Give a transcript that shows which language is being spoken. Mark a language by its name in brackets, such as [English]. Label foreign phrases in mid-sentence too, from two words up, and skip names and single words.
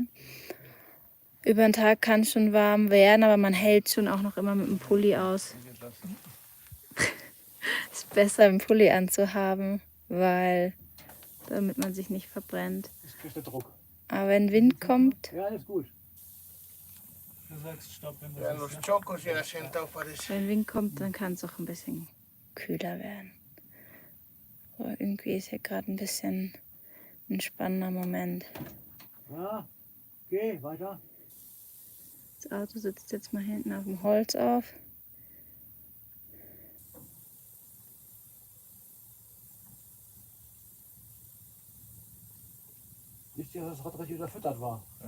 [German] Über den Tag kann es schon warm werden, aber man hält schon auch noch immer mit dem Pulli aus. Ist besser, einen Pulli anzuhaben, weil damit man sich nicht verbrennt. Jetzt kriegt der Druck. Aber wenn Wind kommt, Ja, alles gut. Du sagst Stopp, wenn [Spanish] Ya [German] das los ist. [Spanish] chocos ya sentado parece. [German] wenn Wind kommt, dann kann es auch ein bisschen kühler werden. Aber irgendwie ist hier gerade ein bisschen ein spannender Moment. Ja, geh weiter. Das Auto sitzt jetzt mal hinten auf dem Holz auf. Nicht, dass das Rad richtig überfüttert war.